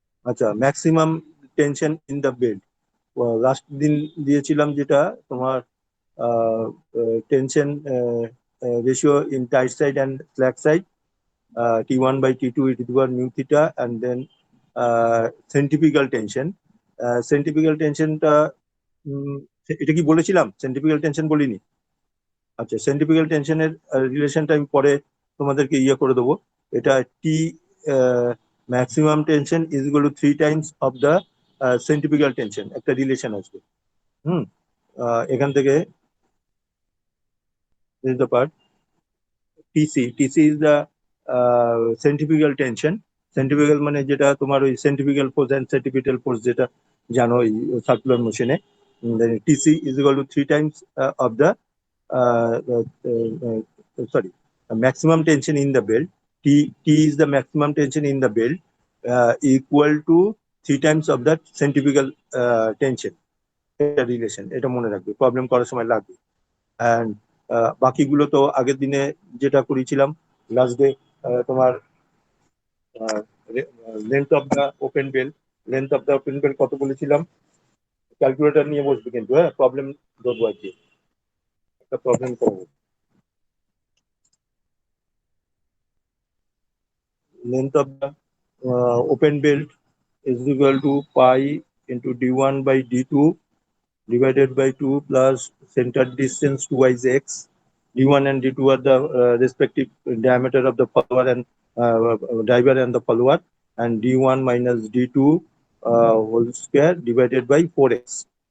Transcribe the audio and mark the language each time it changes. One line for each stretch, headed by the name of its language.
English: আচ্ছা, maximum tension in the belt
Bangla: last দিন দিয়েছিলাম, যেটা তোমার
English: tension ratio in tight side and slack side, T1 by T2 is equal to nu theta, and then centrifugal tension.
Bangla: Centrifugal tension টা এটা কি বলেছিলাম? Centrifugal tension বলিনি। আচ্ছা, সেন্ট্রিফিউগাল টেনশনের রিলেশনটা আমি পরে তোমাদেরকে করে দেবো।
English: এটা T maximum tension is equal to 3 times of the centrifugal tension,
Bangla: একটা রিলেশন আসবে। হুম এখান থেকে
English: this is the part. TC is the centrifugal tension.
Bangla: Centrifugal মানে যেটা তোমার ওই
English: centrifugal force and centripetal force,
Bangla: যেটা জানো ওই circular মোশনে।
English: then TC is equal to 3 times of the uh, uh, sorry, maximum tension in the belt. T is the maximum tension in the belt, equal to 3 times of that centrifugal tension.
Bangla: এটা relation, এটা মনে রাখবে, problem করার সময় লাগবে। And বাকিগুলো তো আগের দিনে যেটা করেছিলাম, লাস্ট ডে তোমার
English: length of the open belt,
Bangla: length of the open bell কত বলেছিলাম? ক্যালকুলেটর নিয়ে বসবে কিন্তু, হ্যাঁ, প্রবলেম ধরবো আর কি, একটা প্রবলেম করবো।
English: Length of the open belt is equal to pi into d1 by d2 divided by 2 plus center distance 2 x. D1 and D2 are the respective diameter of the follower and driver and the follower, and D1 minus D2 whole square divided by 4x.